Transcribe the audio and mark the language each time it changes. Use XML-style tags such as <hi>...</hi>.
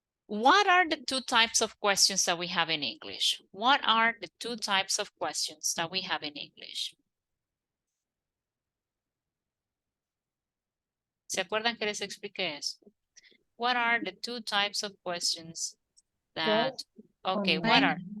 <en>What are the two types of questions that we have in English? What are the two types of questions that we have in English?</en> <es>¿Se acuerdan que les expliqué eso?</es> <en>What are the two types of questions that, okay, what are?</en>